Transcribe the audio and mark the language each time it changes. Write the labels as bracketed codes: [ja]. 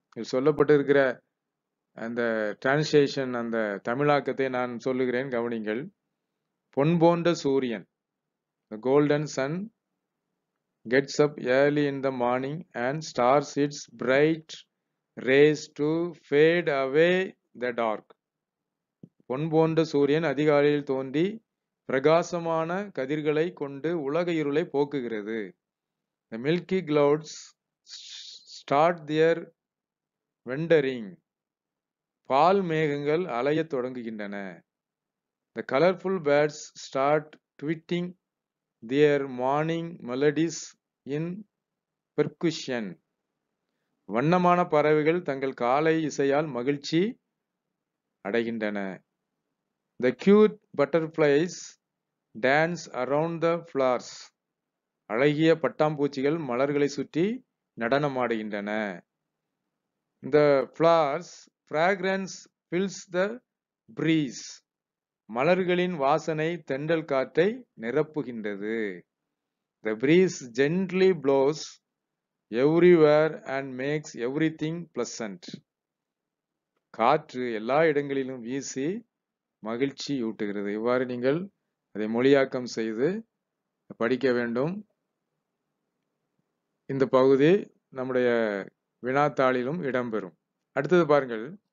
[ta] இதில் சொல்லப்பட்டிருக்கிற அந்த டிரான்ஸ்லேஷன், அந்த தமிழாக்கத்தை நான் சொல்லுகிறேன், கவனிங்கள். பொன் போன்ற சூரியன், [en] the golden sun gets up early in the morning and stars its bright rays to fade away the dark. [ta] பொன் போன்ற சூரியன் அதிகாலையில் தோன்றி பிரகாசமான கதிர்களை கொண்டு உலக இருளை போக்குகிறது. [en] The milky clouds start their wandering. [ta] பால் மேகங்கள் அலையத் தொடங்குகின்றன. [en] The colorful birds start tweeting their morning melodies in percussion. [ta] வண்ணமான பறவைகள் தங்கள் காலை இசையால் மகிழ்ச்சி அடைகின்றன. [en] The cute butterflies dance around the flowers. [ta] அழகிய பட்டாம்பூச்சிகள் மலர்களை சுற்றி நடனமாடுகின்றன. [en] The flowers fragrance fills the breeze. [ta] மலர்களின் வாசனை தென்றல் காற்றை நிரப்புகின்றது. [en] The breeze gently blows everywhere and makes everything pleasant. [ta] காற்று எல்லா இடங்களிலும் வீசி மகிழ்ச்சி ஊட்டுகிறது. இவ்வாறு நீங்கள் அதை மொழியாக்கம் செய்து படிக்க வேண்டும். இந்த பகுதி நம்முடைய வினாத்தாளிலும் இடம்பெறும். அடுத்தது பாருங்கள்.